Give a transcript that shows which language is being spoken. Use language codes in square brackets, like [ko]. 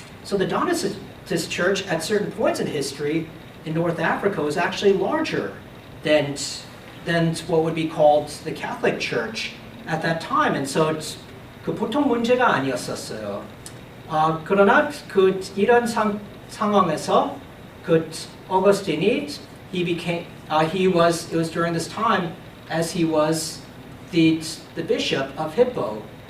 [en] So the Donatist church at certain points in history in North Africa was actually larger than what would be called the Catholic Church at that time. [ko] And so 그 보통 문제가 아니었었어요. 그러나 그 이런 상황에서 그 어거스틴이 [en] it was during this time as he was the bishop of Hippo.